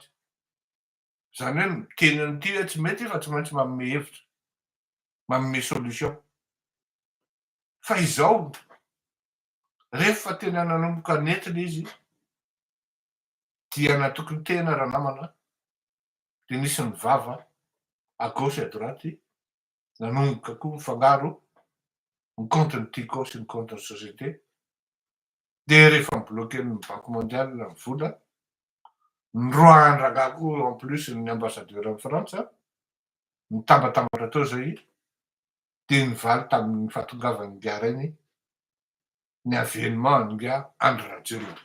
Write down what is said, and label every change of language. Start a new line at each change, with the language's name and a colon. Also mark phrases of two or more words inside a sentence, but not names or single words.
Malagasy: Zany hoe miteny an'ity hoe tsy mety fa tsy maintsy manome hevitra, manome solution. Fa izao rehefa tena nanomboka nentina izy dia natokony tena raha namana de nisy ny vava
French: à gauche et à droite
Malagasy: nanomboka koa mifangaro ny compte-ny Tico sy ny compte-ny société. De rehefa nibloqué ny Banque mondiale ny vola, ny roa andro koa
French: en plus
Malagasy: ny ambassadeur amin'ny Frantsa nitambatambatra tao zay de nivaly tamin'ny fahatongavan'ny Nga reny ny avènement Nga Andry Rajoelina.